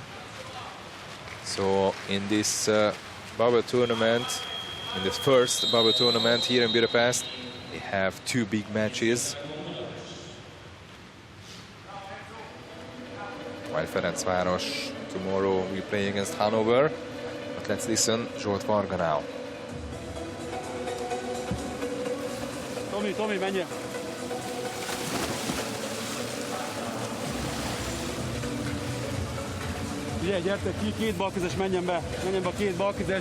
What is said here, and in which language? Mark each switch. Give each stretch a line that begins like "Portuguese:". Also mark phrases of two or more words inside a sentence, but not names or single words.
English: So in this bubble tournament, in the first bubble tournament here in Budapest, they have two big matches. While Ferencvaros tomorrow will play against Hanover. But let's listen Zsolt Varga now.
Hungarian: Tomi, menjél! Figyelj, gyertek ki, két balkezes menjen be a két balkezes.